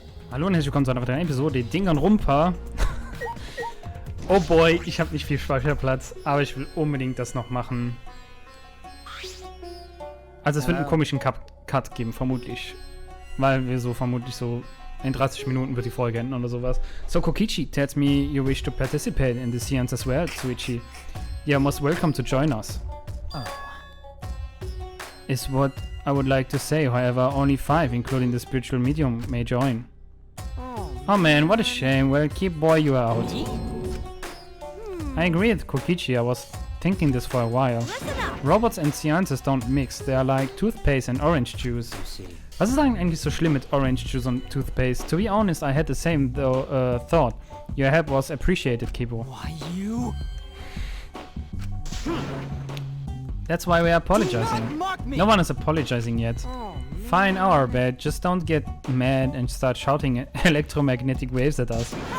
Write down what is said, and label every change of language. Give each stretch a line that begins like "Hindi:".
German: Hallo und herzlich willkommen zu einer weiteren Episode Danganronpa. Oh boy, ich habe nicht viel Speicherplatz, aber ich will unbedingt das noch machen. Also es wird einen komischen Cut geben, vermutlich. Weil wir so vermutlich so in 30 Minuten wird die Folge enden oder sowas.
English: So Kokichi tells me you wish to participate in the seance as well, Suichi. You are most welcome to join us. Oh. Is what I would like to say, however, only 5, including the spiritual medium, may join. Oh man, what a shame. Well, keep boy you are out. I agree with Kokichi, I was thinking this for a while. Robots and seances don't mix, they are like toothpaste and orange juice.
German: Was ist eigentlich so schlimm mit
English: orange juice
German: und
English: toothpaste? To be honest, I had the same thought. Your help was appreciated, Kibo. Why you? That's why we are apologizing. No one is apologizing yet. Fine, our bad. Just don't get mad and start shouting electromagnetic waves at us.